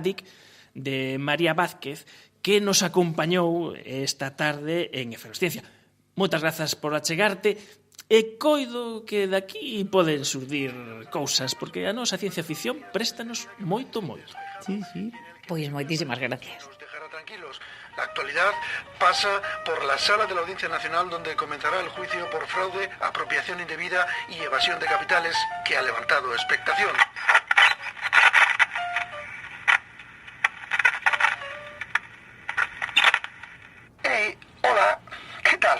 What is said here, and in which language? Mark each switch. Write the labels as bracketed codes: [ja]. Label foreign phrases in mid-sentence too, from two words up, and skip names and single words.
[gl] Dick, de María Vázquez, que nos acompañou esta tarde en Efervesciencia. Moitas grazas por achegarte, e coido que daqui poden surdir cousas, porque a nosa ciencia ficción préstanos moito, moito. Sí. Pois moitísimas gracias. Tranquilos. [es] La actualidad pasa por la sala de la Audiencia Nacional, donde comenzará el juicio por fraude, apropiación indebida y evasión de capitales, que ha levantado expectación. Hey, hola, ¿qué tal?